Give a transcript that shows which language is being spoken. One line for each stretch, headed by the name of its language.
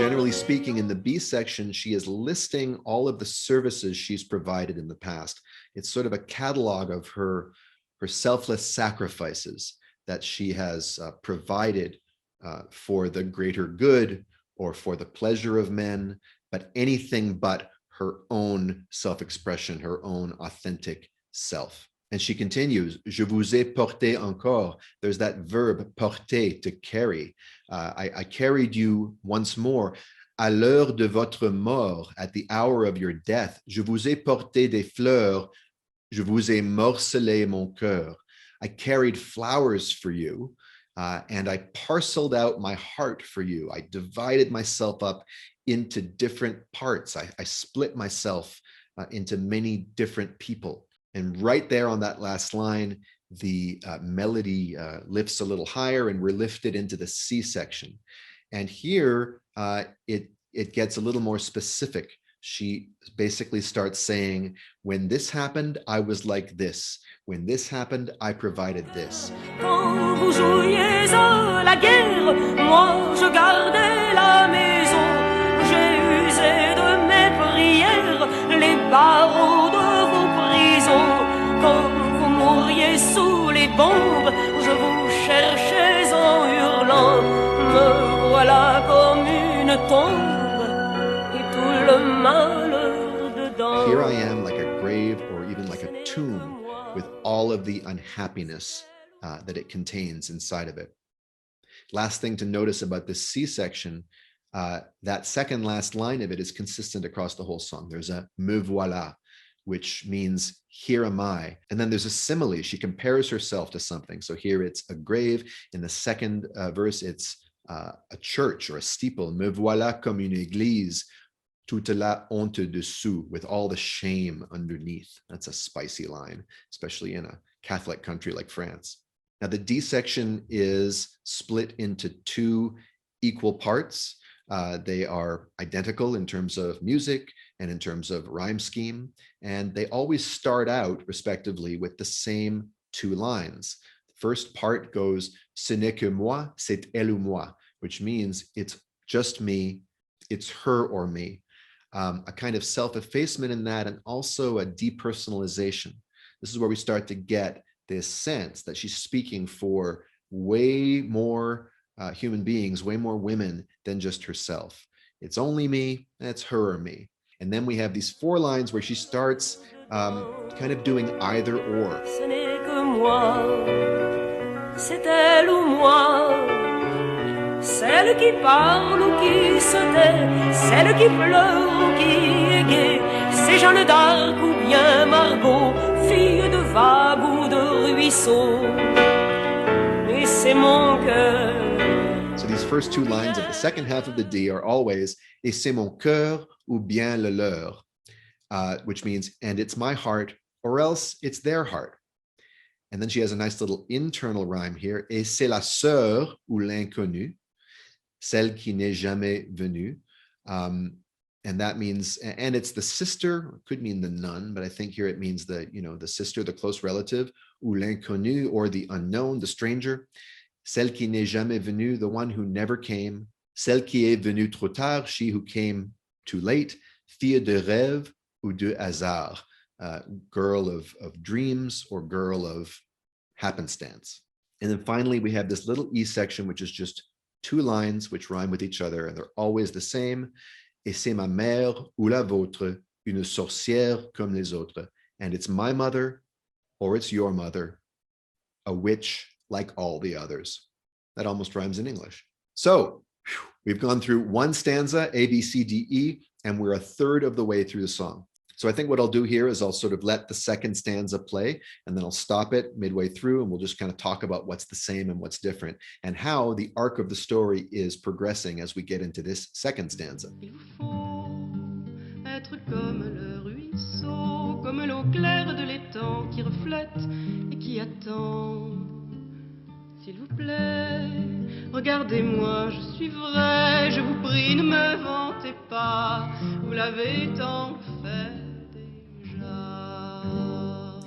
English: Generally speaking, in the B section, she is listing all of the services she's provided in the past. It's sort of a catalog of her selfless sacrifices that she has provided for the greater good or for the pleasure of men, but anything but her own self-expression, her own authentic self. And she continues,
French: je vous ai porté encore.
English: There's that verb, porter, to carry. I carried you once more.
French: À l'heure de votre mort,
English: at the hour of your death,
French: je vous ai porté des fleurs, je vous ai morcelé mon cœur.
English: I carried flowers for you, and I parceled out my heart for you. I divided myself up into different parts. I split myself into many different people. And right there on that last line, the melody lifts a little higher and we're lifted into the C section. And here it gets a little more specific. She basically starts saying, when this happened, I was like this. When this happened, I provided this.
French: Quand vous jouiez à la guerre, moi je gardais la maison. J'ai usé de mes prières les barreaux de vos prisons. Quand vous mouriez sous les bombes, je vous cherchais en hurlant. Me voilà comme une tombe et tout le malheur dedans.
English: Here I am like a grave or even like a tomb with all of the unhappiness that it contains inside of it. Last thing to notice about this C section, that second last line of it is consistent across the whole song. There's a me voilà, which means here am I. And then there's a simile. She compares herself to something. So here it's a grave. In the second verse, it's a church or a steeple.
French: Me voilà comme une église, toute la honte dessous,
English: with all the shame underneath. That's a spicy line, especially in a Catholic country like France. Now the D section is split into two equal parts. They are identical in terms of music and in terms of rhyme scheme, and they always start out respectively with the same two lines. The first part goes,
French: ce n'est que moi, c'est elle ou moi,
English: which means it's just me, it's her or me. A kind of self-effacement in that, and also a depersonalization. This is where we start to get this sense that she's speaking for way more human beings, way more women than just herself. It's only me, it's her or me. And then we have these four lines where she starts kind of doing either or.
French: Ce n'est que moi, c'est elle ou moi, celle qui parle ou qui se tait, celle qui pleure ou qui est gaie, c'est Jeanne d'Arc ou bien Margot, fille de vague ou de ruisseau, et c'est mon cœur.
English: So these first two lines of the second half of the D are always,
French: et c'est mon cœur ou bien le leur,
English: which means, and it's my heart, or else it's their heart. And then she has a nice little internal rhyme here,
French: et c'est la sœur ou l'inconnu, celle qui n'est jamais venue.
English: And that means, and it's the sister, could mean the nun, but I think here it means the, the sister, the close relative,
French: ou l'inconnu,
English: or the unknown, the stranger.
French: Celle qui n'est jamais venue,
English: the one who never came.
French: Celle qui est venue trop tard,
English: she who came too late.
French: Fille de rêve ou de hasard,
English: girl of dreams or girl of happenstance. And then finally, we have this little E section, which is just two lines which rhyme with each other, and they're always the same.
French: Et c'est ma mère ou la vôtre, une sorcière comme les autres.
English: And it's my mother, or it's your mother, a witch like all the others. That almost rhymes in English. So we've gone through one stanza, A, B, C, D, E, and we're a third of the way through the song. So I think what I'll do here is I'll sort of let the second stanza play, and then I'll stop it midway through, and we'll just kind of talk about what's the same and what's different, and how the arc of the story is progressing as we get into this second stanza.
French: Il faut être comme le ruisseau, comme l'eau claire de l'étang qui reflète et qui attend. S'il vous plaît, regardez-moi, je suis vrai, je vous prie, ne me vantez pas, vous l'avez tant fait déjà.